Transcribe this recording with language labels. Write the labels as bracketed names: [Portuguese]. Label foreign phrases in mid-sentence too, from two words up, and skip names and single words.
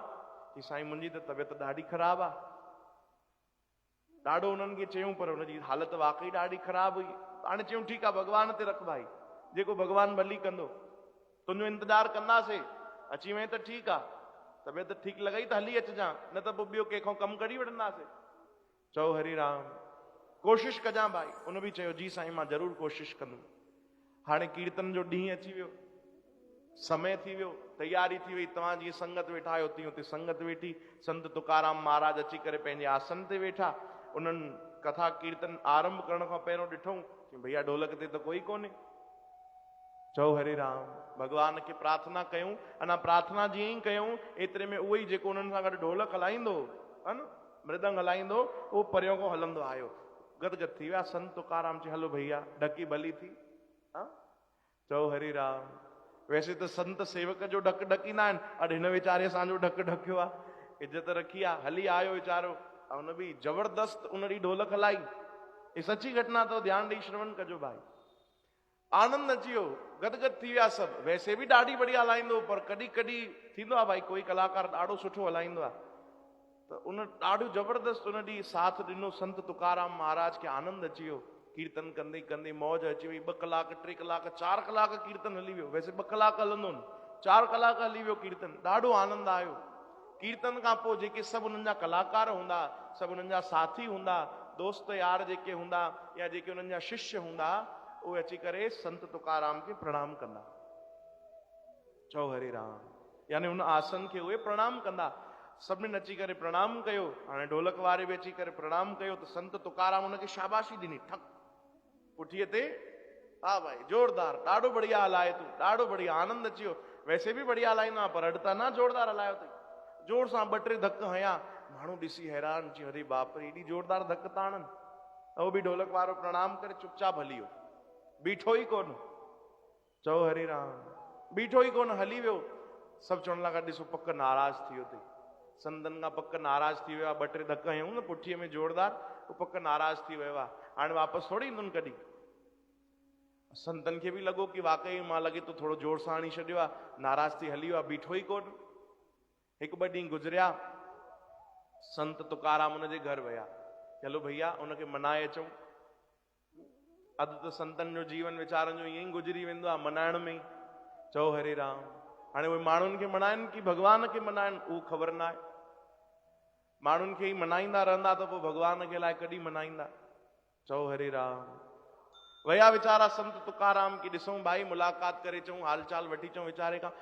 [Sindhi] कि साईं मुंहिंजी त तबियत ॾाढी ख़राबु आहे। ॾाढो उन्हनि खे चयूं पर उनजी हालत वाक़ई ॾाढी ख़राबु हुई। हाणे चयूं ठीकु आहे भॻवान ते रख भाई, जेको भॻवान भली कंदो, तुंहिंजो इंतज़ारु कंदासीं। अची वञे त ठीकु आहे, तबियत ठीकु लॻई त हली अचिजांइ, न त पोइ ॿियो कंहिंखां कमु कढी वठंदासीं। चओ हरि राम। कोशिश कजां भाई। उन बि चयो जी साईं मां ज़रूरु कोशिश कंदुमि। हाणे कीर्तन जो ॾींहुं अची वियो, समय थी वियो, तैयारी थी वई। तव्हां जीअं संगत वेठा आहियो तीअं उते संगत वेठी। संत तुकाराम महाराज अची करे पंहिंजे आसन ते वेठा। उन्हनि कथा कीर्तन आरंभ करण खां पहिरियों ॾिठूं कि भैया ढोलक ते त कोई कोन्हे। चओ हरे राम, भगवान खे प्रार्थना कयूं। अञा प्रार्थना जीअं ई कयूं एतिरे में उहो ई जेको उन्हनि सां गॾु ढोलक हलाईंदो है न, मृदंग हलाईंदो, उहो परियों खां हलंदो आयो। गदगद थी विया। संत तुकाराम चई हलो भैया ढकी भली थी। चओ हरे राम। वैसे तो संत सेवक जो ढक ढकींदा आहिनि, अॼु हिन वीचारे असांजो ढक ढकियो आहे। इज्जत रखी आहे, हली आयो वीचारो। उन बि जबरदस्त उन ॾींहुं ढोलक हलाई। ये सची घटना तो ध्यान ॾेई श्रवण कजो भाई। आनंद अची वियो, गदगद थी विया सभु। वैसे बि ॾाढी बढ़िया हलाईंदो, पर कॾहिं कॾहिं थींदो आहे भाई कोई कलाकार ॾाढो सुठो हलाईंदो आहे, त उन ॾाढो जबरदस्त उन ॾींहुं साथ ॾिनो। संत तुकाराम महाराज खे आनंद अची वियो। कीर्तन कंदे कंदे मौज अची वई। 2 कलाक 3 कलाक 4 कलाक कीर्तन हली वियो। वैसे 2 कलाक हलंदो न, 4 कलाक हली वियो कीर्तन। ॾाढो आनंद आयो। कीर्तन खां पोइ जेके सभु उन्हनि जा कलाकार हूंदा, सभु उन्हनि जा साथी हूंदा, दोस्त यार जेके हूंदा या जेके उन्हनि जा शिष्य हूंदा, उहे अची करे संत तुकाराम खे प्रणाम कंदा। चओ हरे राम। यानी उन आसन खे उहे प्रणाम कंदा। सभिनीनि अची करे प्रणाम कयो। हाणे ढोलक वारे बि अची करे प्रणाम कयो त संत तुकाराम उनखे शाबाशी ॾिनी। ठक पुठीअ ते, हा भाई जोरदार, ॾाढो बढ़िया हलाए तूं, ॾाढो बढ़िया, आनंद अची वियो। वैसे बि बढ़िया हलाईंदा, पर अॼु त न जोरदार हलायो अथई। जोर सां 2-3 धक हयां। माण्हू ॾिसी हैरान थी, अरे बाप रे एॾी जोरदार धक था हणनि। उहो बि ढोलक वारो प्रणाम करे चुपचाप हली वियो, बीठो ई कोन। चओ हरे राम। बीठो ई कोन, हली वियो। सभु चवण लॻा ॾिसो पक नाराज़ थी वियो अथई। संतनि खां पक नाराज़ थी वियो आहे। 2-3 धक हयूं न पुठीअ में जोरदार, उहो पक नाराज़ थी वियो आहे। हाणे वापसि थोरी ईंदुनि कॾहिं। संतनि खे बि लॻो कि वाकई मां लॻे तो थोरो जोर सां हणी छॾियो आहे, नाराज़ थी हली वियो आहे, बीठो ई कोन। 1-2 ॾींहं गुज़रिया। संत तुकाराम उनजे घर विया। चलो भैया उनखे मनाए अचूं। अधु त संतनि जो जीवन वीचारनि जो ईअं ई गुज़री वेंदो आहे, मनाइण में ई। चओ हरे राम। हाणे उहे माण्हुनि खे मनाइनि कि भॻवान खे मनाइनि, उहो ख़बर न आहे। माण्हुनि खे ई मनाईंदा रहंदा त पोइ भॻवान खे लाइ कॾहिं मनाईंदा। चओ हरे राम। वया वीचारा संत तुकाराम की ॾिसूं भाई, मुलाक़ात करे अचूं, हाल चाल वठी अचूं वीचारे खां।